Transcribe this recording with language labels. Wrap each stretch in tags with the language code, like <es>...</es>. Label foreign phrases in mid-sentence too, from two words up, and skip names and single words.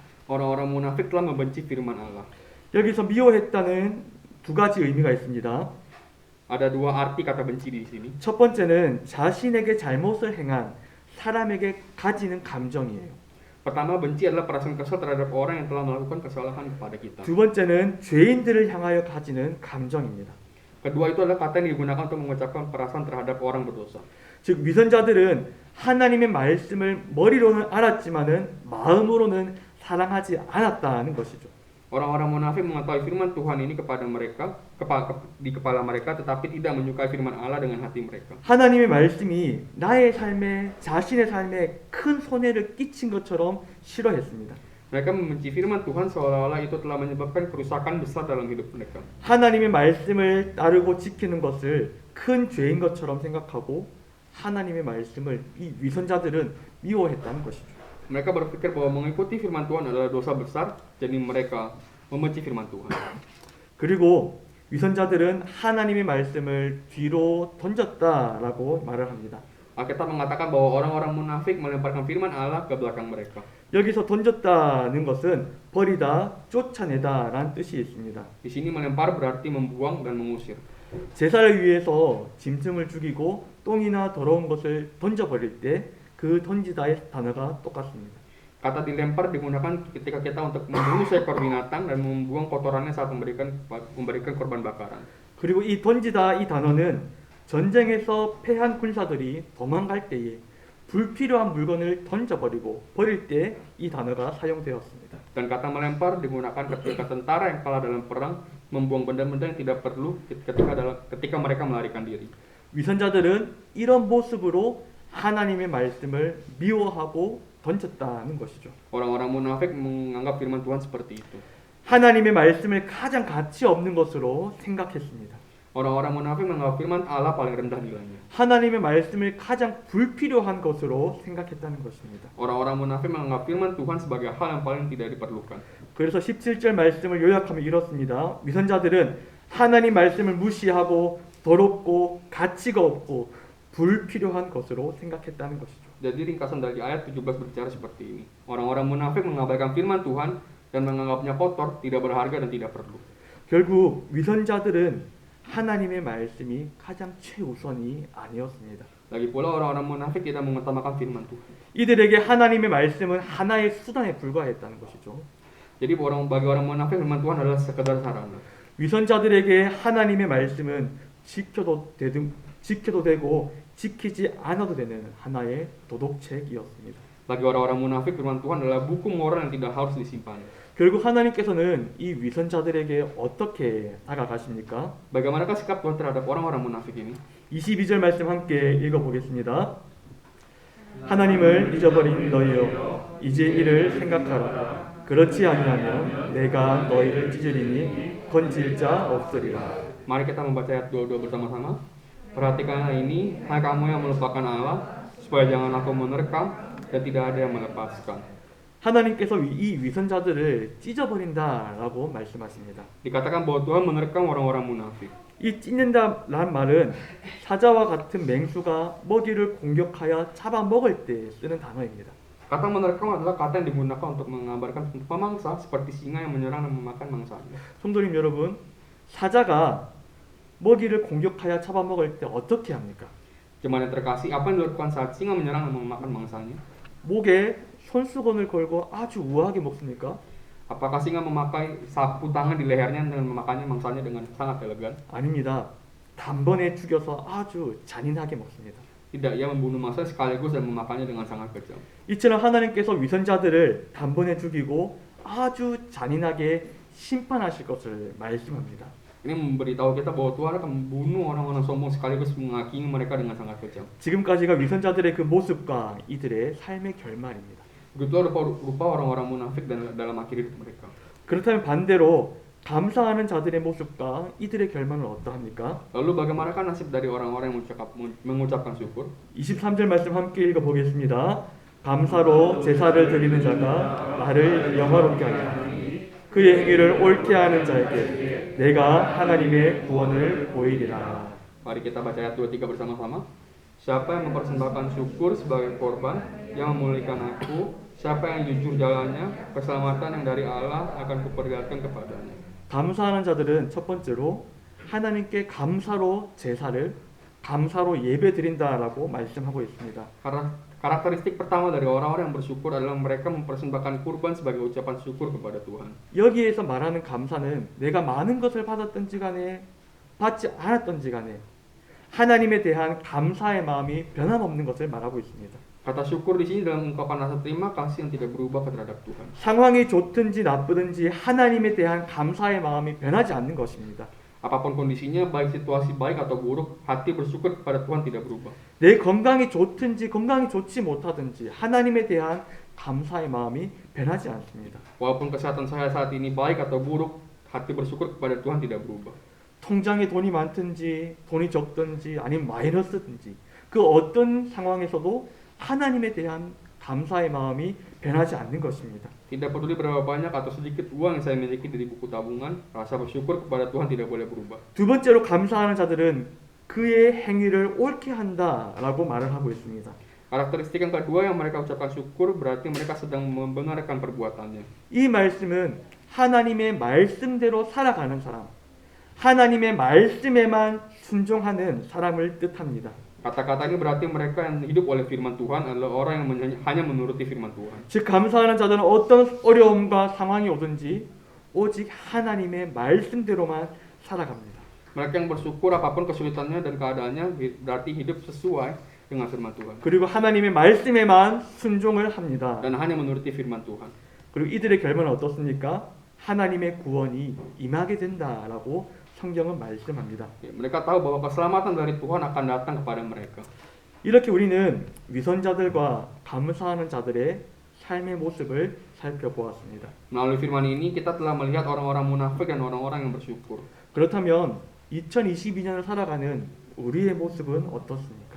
<id>Orang-orang munafik telah membenci firman Allah.</id> <ko>여기서 미워했다는 두 가지 의미가 있습니다.</ko> <id>Ada dua arti kata benci di sini.</id> <ko>첫 번째는 자신에게 잘못을 행한 사람에게 가지는 감정이에요.</ko> <id>Pertama, benci adalah perasaan kesal terhadap orang yang telah melakukan kesalahan kepada kita.</id> <ko>두 번째는 죄인들을 향하여 가지는 감정입니다.</ko> <id>Kedua itu adalah kata yang digunakan untuk mengucapkan perasaan terhadap orang berdosa.</id> <ko>즉 위선자들은 하나님의 말씀을 머리로는 알았지만은 마음으로는 사랑하지 않았다는 것이죠.</ko> <id>Orang-orang munafik mengetahui firman Tuhan ini kepada mereka, di kepala mereka, tetapi tidak menyukai firman Allah dengan hati mereka.</id> <ko>하나님의 말씀이 나의 삶에, 자신의 삶에 큰 손해를 끼친 것처럼 싫어했습니다.</ko> <id>Mereka membenci firman Tuhan seolah-olah itu telah menyebabkan kerusakan besar dalam hidup mereka.</id> <ko>하나님의 말씀을 따르고 지키는 것을 큰 죄인 것처럼 생각하고 하나님의 말씀을 이 위선자들은 미워했다는 것이죠.</ko> <id>Mereka berpikir bahwa mengikuti firman Tuhan adalah dosa besar, jadi mereka membenci firman Tuhan.</id> <ko>그리고 위선자들은 하나님의 말씀을 뒤로 던졌다라고 말을 합니다.</ko> <id>Alkitab mengatakan bahwa orang-orang munafik melemparkan firman Allah ke belakang mereka.</id> <ko>여기서 던졌다는 것은 버리다, 쫓아내다라는 뜻이 있습니다.</ko> <id>Di sini melempar berarti membuang dan mengusir.</id> <ko>제사를 위해서 짐승을 죽이고 똥이나 더러운 것을 던져버릴 때 그 던지다의 단어가 똑같습니다.</ko> <id>Kata dilempar digunakan ketika kita untuk membunuh seekor binatang dan membuang kotorannya saat memberikan korban bakaran.</id> <ko>그리고 이 던지다 이 단어는 전쟁에서 패한 군사들이 도망갈 때에 불필요한 물건을 던져버리고 버릴 때 이 단어가 사용되었습니다.</ko> <id>Dan kata melempar digunakan ketika tentara yang kalah dalam perang membuang benda-benda yang tidak perlu ketika mereka melarikan diri.</id> <ko>위선자들은 이런 모습으로 하나님의 말씀을 미워하고 던졌다는 것이죠.</ko> <id>Orang-orang munafik menganggap firman Tuhan seperti itu.</id> <ko>하나님의 말씀을 가장 가치 없는 것으로 생각했습니다.</ko> <id>Orang-orang munafik menganggap firman Allah paling rendah nilainya.</id> <ko>하나님의 말씀을 가장 불필요한 것으로 생각했다는 것입니다.</ko> <id>Orang-orang munafik menganggap firman Tuhan sebagai hal yang paling tidak diperlukan.</id> <ko>그래서 17절 말씀을 요약하면 이렇습니다. 위선자들은 하나님 말씀을 무시하고 더럽고 가치가 없고 불필요한 것으로 생각했다는 것이죠.</ko> <id>Jadi ringkasan dari ayat 17 berbicara seperti ini. Orang-orang munafik mengabaikan firman Tuhan dan menganggapnya kotor, tidak berharga dan tidak perlu.</id> <ko>결국 위선자들은 하나님의 말씀이 가장 최우선이 아니었습니다.</ko> <id>Lagi pula orang-orang munafik tidak mengutamakan firman Tuhan.</id> <ko>이들에게 하나님의 말씀은 하나의 수단에 불과했다는 것이죠.</ko> <id>Jadi bagi orang munafik firman Tuhan adalah sekedar sarana.</id> <ko>위선자들에게 하나님의 말씀은 지켜도 되고 지키지 않아도 되는 하나의 도덕책이었습니다.</ko> <id>Bagi orang-orang munafik firman Tuhan adalah buku moral yang tidak harus disimpan.</id> <ko>결국 하나님께서는 이 위선자들에게 어떻게 다가가십니까?</ko> <id>Bagaimanakah sikap Tuhan terhadap orang-orang munafik ini?</id> <ko>22절 말씀 함께 읽어보겠습니다. 하나님을 잊어버린 너희여 이제 이를 생각하라. 그렇지 아니하면 내가 너희를 찢으리니 건질 자 없으리라.</ko> <id>Mari kita membaca ayat 22 bersama-sama. Perhatikanlah ini, hai kamu yang melupakan Allah, supaya jangan aku menerkam dan tidak ada yang melepaskan.</id> <ko>하나님께서 이 위선자들을 찢어버린다라고 말씀하십니다.</ko> <id>Dikatakan bahwa Tuhan menerkam orang-orang munafik.</id> <ko>이 찢는다란 말은 사자와 같은 맹수가 먹이를 공격하여 잡아먹을 때 쓰는 단어입니다.</ko> <id>Kata menerkam adalah kata yang digunakan untuk menggambarkan pemangsa seperti singa yang menyerang dan memakan mangsanya.</id> <ko>성도님 여러분, 사자가 먹이를 공격하여 잡아먹을 때 어떻게 합니까?</ko> <id>Jemaat yang terkasih, apa yang dilakukan saat singa menyerang dan memakan mangsanya?</id> <ko>목에 손수건을 걸고 아주 우아하게 먹습니까?</ko> <id>Apakah singa memakai sapu tangan di lehernya dan memakannya mangsanya dengan sangat elegan?</id> <ko>아닙니다. 단번에 죽여서 아주 잔인하게 먹습니다.</ko> <id>Tidak, ia membunuh mangsa sekaligus dan memakannya dengan sangat kejam.</id> <ko>이처럼 하나님께서 위선자들을 단번에 죽이고 아주 잔인하게 심판하실 것을 말씀합니다.</ko> <id>Ini memberitahu kita bahwa Tuhan akan membunuh orang-orang sombong sekaligus menghakimi mereka dengan sangat kejam.</id> <ko>지금까지가 위선자들의 그 모습과 이들의 삶의 결말입니다.</ko> <id>Begitulah rupa orang-orang munafik dan dalam akhir hidup mereka.</id> <ko>그렇다면 반대로 감사하는 자들의 모습과 이들의 결말은 어떠합니까?</ko> <id>Lalu bagaimanakah nasib dari orang-orang yang mengucapkan syukur?</id> <ko>23절 말씀 함께 읽어보겠습니다. 감사로 제사를 드리는 자가 나를 영화롭게 하리니 그의 행위를 옳게 하는 자에게 내가 하나님의 구원을 보이리라.</ko> <id>Mari kita baca ayat 23 bersama-sama. Siapa yang mempersembahkan syukur sebagai korban yang memuliakan aku, siapa yang jujur jalannya, keselamatan yang dari Allah akan kuperlihatkan kepadanya.</id> <ko>감사하는 자들은 첫 번째로 하나님께 감사로 제사를 감사로 예배 드린다라고 말씀하고 있습니다.</ko> <id>Karakteristik pertama dari orang-orang yang bersyukur adalah mereka mempersembahkan kurban sebagai ucapan syukur kepada Tuhan.</id> <ko>여기에서 말하는 감사는 내가 많은 것을 받았던지 간에 받지 않았던지 간에 하나님에 대한 감사의 마음이 변함없는 것을 말하고 있습니다.</ko> <id>Kata syukur di sini dalam ungkapan rasa terima kasih yang tidak berubah terhadap Tuhan.</id> <ko>상황이 좋든지 나쁘든지 하나님에 대한 감사의 마음이 변하지 않는 것입니다.</ko> <id>Apapun kondisinya, baik situasi baik atau buruk, hati bersyukur kepada Tuhan tidak berubah.</id> <ko>내 건강이 좋든지 건강이 좋지 못하든지 하나님에 대한 감사의 마음이 변하지 않습니다.</ko> <id>Walaupun kesehatan saya saat ini baik atau buruk, hati bersyukur kepada Tuhan tidak berubah.</id> <ko>통장에 돈이 많든지 돈이 적든지 아니면 마이너스든지 그 어떤 상황에서도 하나님에 대한 감사의 마음이 변하지 않는 것입니다.</ko> <id>Tidak peduli berapa banyak atau sedikit uang yang saya miliki di buku tabungan, rasa bersyukur kepada Tuhan tidak boleh berubah.</id> <ko>두 번째로 감사하는 자들은 그의 행위를 옳게 한다라고 말을 하고 있습니다.</ko> <id>Karakteristik yang kedua yang mereka ucapkan syukur berarti mereka sedang membenarkan perbuatannya.</id> <ko>이 말씀은 하나님의 말씀대로 살아가는 사람, 하나님의 말씀에만 순종하는 사람을 뜻합니다.</ko> <id>Kata-kata ini berarti mereka yang hidup oleh firman Tuhan adalah orang yang hanya menuruti firman Tuhan.</id> <ko>즉 감사하는 자들은 어떤 어려움과 상황이 오든지 오직 하나님의 말씀대로만 살아갑니다.</ko> <id>Mereka yang bersyukur apapun kesulitannya dan keadaannya berarti hidup sesuai dengan firman Tuhan.</id> <ko>그리고 하나님의 말씀에만 순종을 합니다.</ko> <id>Dan hanya menuruti firman Tuhan.</id> <ko>그리고 이들의 결말은 어떻습니까? 하나님의 구원이 임하게 된다라고 성경은 말씀합니다.</ko> <id>Mereka tahu bahwa keselamatan dari Tuhan akan datang kepada mereka.</id> <ko>이렇게 우리는 위선자들과 감사하는 자들의 삶의 모습을 살펴보았습니다.</ko> <id>Melalui firman ini kita telah melihat orang-orang munafik dan orang-orang yang bersyukur.</id> <ko>그렇다면 2022년을 살아가는 우리의 모습은 어떻습니까?</ko>